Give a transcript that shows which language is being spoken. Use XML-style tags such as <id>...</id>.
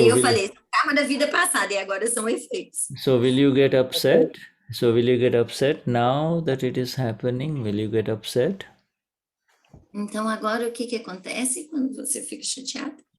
<pt>aí eu falei, karma da vida passada, e agora são efeitos.</pt> <en>So will you get upset? So will you get upset now that it is happening? Will you get upset?</en> <pt>Então, agora, o que acontece quando você fica chateado?</pt>